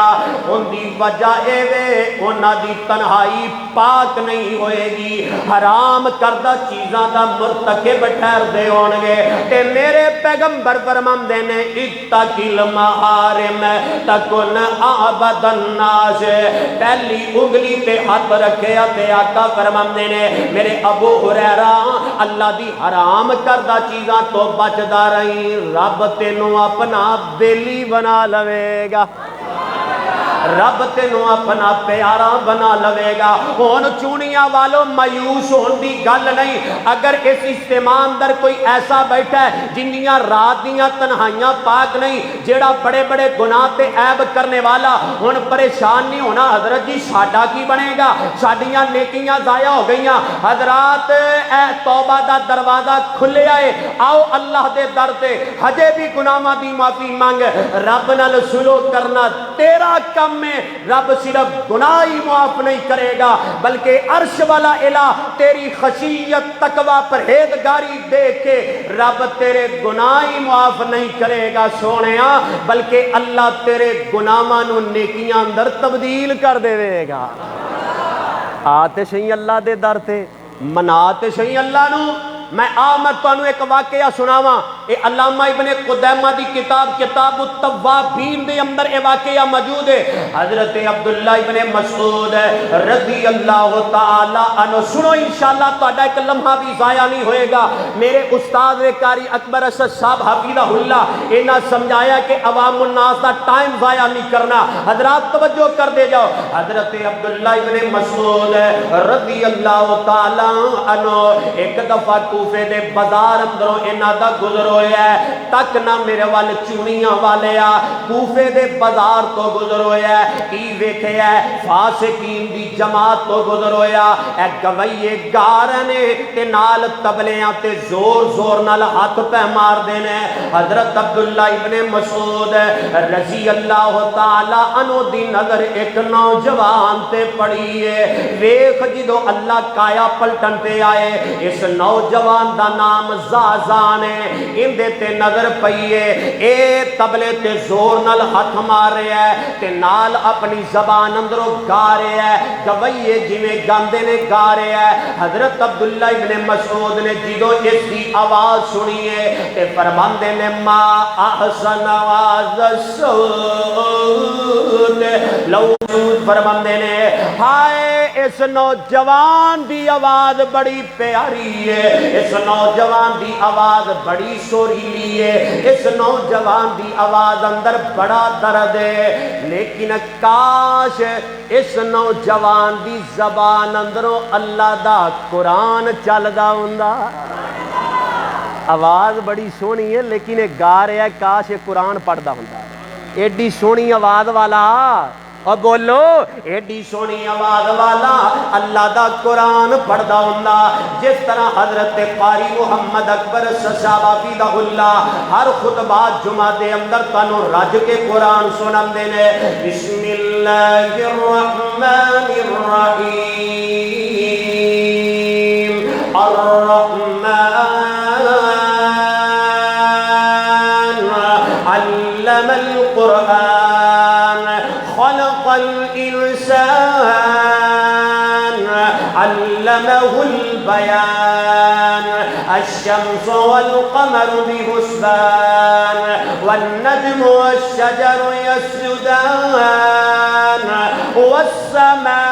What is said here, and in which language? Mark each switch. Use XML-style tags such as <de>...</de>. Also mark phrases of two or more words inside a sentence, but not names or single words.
<pa>ان دی وجہ اے وے انہاں دی تنہائی پاک نہیں ہوئے گی, حرام کردہ چیزاں دا مرتکب ٹھہر دے ہون گے. تے میرے پیغمبر فرماندے نے</pa> <ar>اتقی المحارم تکن عبد الناس.</ar> <pa>پہلی انگلی تے ہاتھ رکھیا تے آقا فرماندے نے میرے ابو ہریرہ اللہ دی حرام کردہ چیزاں تو بچدا رہی, رب تینوں اپنا بیلی بنا لوے گا, رب تینوں اپنا پیارا بنا لوے گا. ہون چونیاں والوں مایوس ہون دی گل نہیں. اگر اس اجتماع اندر کوئی ایسا بیٹھا ہے جنیاں رات دیاں تنہائیاں پاک نہیں, جیڑا بڑے بڑے گناہ تے عیب کرنے والا, ہون پریشان نہیں ہونا حضرت جی ساڈا کی بنے گا, ساڈیاں نیکیاں ضائع ہو گئیاں. حضرات اے توبہ دا دروازہ کھلے آئے, آؤ اللہ دے در تے ہجے بھی گناہاں دی معافی مانگ. رب نال سلوک کرنا تیرا کم میں, رب صرف گناہ ہی معاف نہیں کرے گا بلکہ عرش والا الہ تیری خشیت تقوی پرہیزگاری دیکھ کے رب تیرے گناہ ہی معاف نہیں کرے گا سونیا, بلکہ اللہ تیرے گناہاں نو نیکیاں اندر تبدیل کر دے گا. آتے شہی اللہ دے در تے, مناتے شہی اللہ نو. میں آمد تانوں ایک واقعہ سناواں. اے علامہ ابن قدامہ دی کتاب کتاب التوابین دے اندر اے واقعہ موجود ہے. حضرت عبداللہ ابن مسعود</pa> <ar>رضی اللہ تعالی عنہ</ar> <pa>سنو, انشاءاللہ تہاڈا ایک لمحہ بھی ضائع نہیں ہوئے گا. میرے استاد قاری اکبر اسد صاحب</pa> <ar>حفظہ اللہ</ar> <pa>انہاں سمجھایا کہ عوام الناس دا ٹائم ضائع نہیں کرنا. حضرات توجہ کر دے جاؤ. حضرت عبداللہ ابن مسعود</pa> <ar>رضی اللہ تعالی عنہ</ar> <pa>ایک دفعہ کوفے دے بازار اندروں انہاں دا گزر ہویا ہے. تک نہ میرے وال چونیاں والے آ, کوفے دے بازار تو گزر ہویا ہے. کی ویکھیا ہے فاسقین دی جماعت تو گزر ہویا. اے گویے گار نے تے نال تبلیاں تے زور زور نال ہاتھ پہ مار دینے. حضرت عبداللہ ابن مسعود</pa> <ar>رضی اللہ تعالی عنہ</ar> <pa>دی نظر ایک نوجوان تے پڑی ہے. ویکھ جدو اللہ کایا پلٹن تے آئے, اس نوجوان دا نام زازان ہے, ان دے تے نظر پئی ہے. اے تبلے تے زور نال ہاتھ مار رہا ہے تے نال اپنی زبان اندروں گا رہا ہے, گویے جویں گاندے نے گا رہا ہے. حضرت عبداللہ ابن مسعود نے جدو اس کی آواز سنی ہے تے فرماندے نے</pa> <ar>ما احسن آواز الصوت,</ar> <pa>لو فرماندے نے ہائے اس نوجوان دی آواز بڑی پیاری ہے, اس نوجوان دی آواز بڑی سریلی ہے, اس نوجوان دی آواز اندر بڑا درد ہے. لیکن کاش اس نوجوان دی زبان اندروں اللہ دا قرآن چلدا ہوندا. آواز بڑی سونی ہے لیکن یہ گا رہا ہے, کاش یہ قرآن پڑھدا ہوندا. ایڈی سونی آواز والا اور بولو ایڈی سونی آواز والا اللہ دا قرآن پڑھدا ہوندا جس طرح حضرت قاری محمد اکبر صاحب</pa> <ar>حفظہ اللہ</ar> <pa>ہر خطبہ جمعہ دے اندر تانوں رج کے قرآن سناندے نے</pa> <ar>بسم اللہ الرحمن الرحیم الرحمن علم القرآن خلق الإنسان علمه البيان الشمس والقمر بحسبان والنجم والشجر يسجدان والسماء</ar>